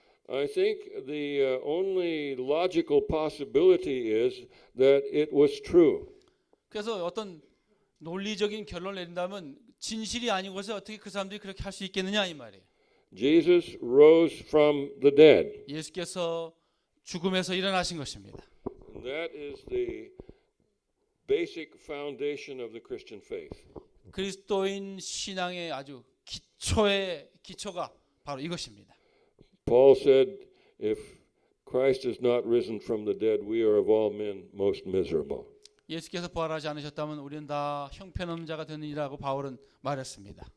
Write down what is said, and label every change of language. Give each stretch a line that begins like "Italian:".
English: I think the only logical possibility is that it was true.
Korean: 그래서 어떤 논리적인 결론을 내린다면 진실이 아니고서 어떻게 그 사람들이 그렇게 할 수 있겠느냐 이 말이에요.
English: Jesus rose from the dead.
Korean: 예수께서 죽음에서 일어나신 것입니다.
English: And that is the basic foundation of the Christian faith.
Korean: 그리스도인 신앙의 아주 기초가 바로 이것입니다.
English: Paul said, if Christ is not risen from the dead, we are of all men most miserable.
Korean: 예수께서 부활하지 않으셨다면 우리는 다 형편없는 자가 되느니라고 바울은 말했습니다.